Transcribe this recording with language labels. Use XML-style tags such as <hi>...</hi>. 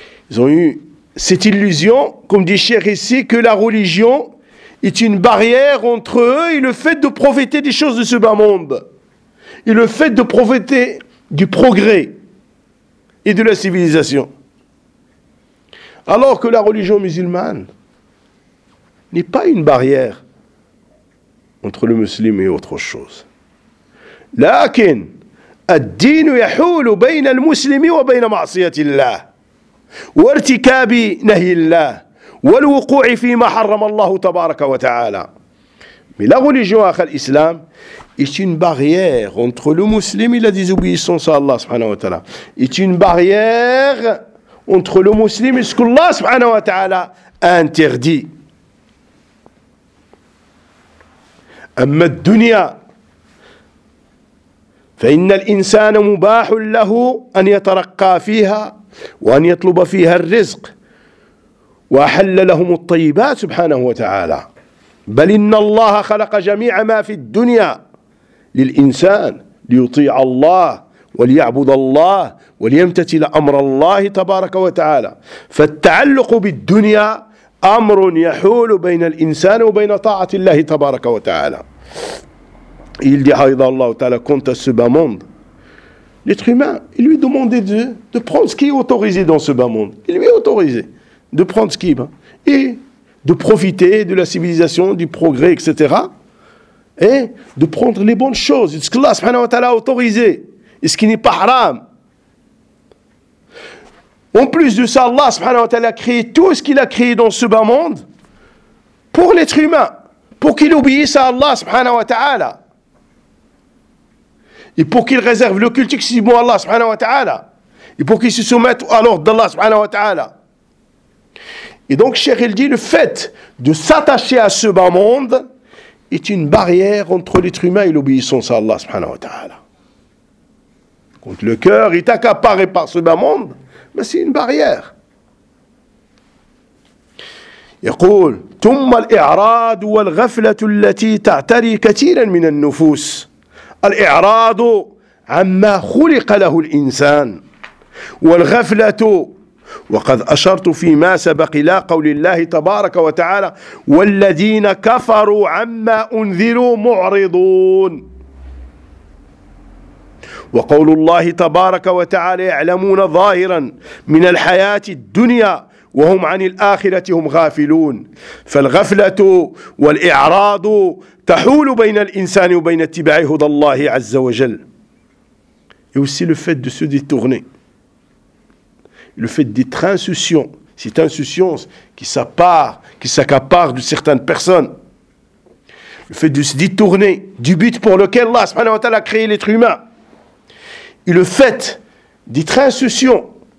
<fr>Ils ont eu cette illusion, comme dit Cheikh ici, que la religion est une barrière entre eux et le fait de profiter des choses de ce bas monde, et le fait de profiter du progrès et de la civilisation. Alors que la religion musulmane n'est pas une barrière entre le musulman et autre chose.</fr> <ar>Lakin, الدين يحول بين المسلم وبين معصية الله وارتكاب نهي الله والوقوع فيما حرم الله تبارك وتعالى.</ar> <fr>Mais la religion à l'islam est une barrière entre le musulman et la désobéissance à Allah subhanahu wa ta'ala. Est une barrière entre le musulman et ce que Allah subhanahu wa ta'ala interdit.</fr> <ar>أما الدنيا فإن الإنسان مباح له أن يترقى فيها وأن يطلب فيها الرزق وأحل لهم الطيبات سبحانه وتعالى بل إن الله خلق جميع ما في الدنيا للإنسان ليطيع الله وليعبد الله وليمتثل أمر الله تبارك وتعالى فالتعلق بالدنيا أمر يحول بين الإنسان وبين طاعة الله تبارك وتعالى.</ar> <fr>Et il dit, Aïda Allah Ta'ala, quant à ce bas monde, l'être humain, il lui demandait de prendre ce qui est autorisé dans ce bas monde. Il lui est autorisé de prendre ce qui est. Et de profiter de la civilisation, du progrès, etc. Et de prendre les bonnes choses. Ce que Allah Subhanahu wa Ta'ala a autorisé. Et ce qui n'est pas haram. En plus de ça, Allah Subhanahu wa Ta'ala a créé tout ce qu'il a créé dans ce bas monde pour l'être humain. Pour qu'il obéisse à Allah Subhanahu wa Ta'ala. Et pour qu'ils réservent le culte exclusivement à Allah subhanahu wa ta'ala. Et pour qu'ils se soumettent à l'ordre d'Allah subhanahu wa ta'ala. Et donc, Cheikh, il dit, le fait de s'attacher à ce bas monde est une barrière entre l'être humain et l'obéissance à Allah subhanahu wa ta'ala. Quand le cœur est accaparé par ce bas monde, mais c'est une barrière. Il dit,</fr> <ar>« Thumma al-i'rad wa al-ghaflatu allati ta'tari kathiran min al-nufus » الإعراض عما خلق له الإنسان والغفلة وقد أشرت فيما سبق إلى قول الله تبارك وتعالى والذين كفروا عما أنذروا معرضون وقول الله تبارك وتعالى يعلمون ظاهرا من الحياة الدنيا وهم عن الآخرة هم غافلون فالغفلة والإعراض تحول بين الإنسان وبين اتباع هدى الله عز وجل.</ar> <fr>Et aussi le fait de se détourner, le fait d'être insouciant, cette insouciance qui s'appare, qui s'accapare de certaines personnes, le fait de se détourner du but pour lequel Allah subhanahu wa ta'ala a créé l'être humain, et le fait d'être insouciant.</fr>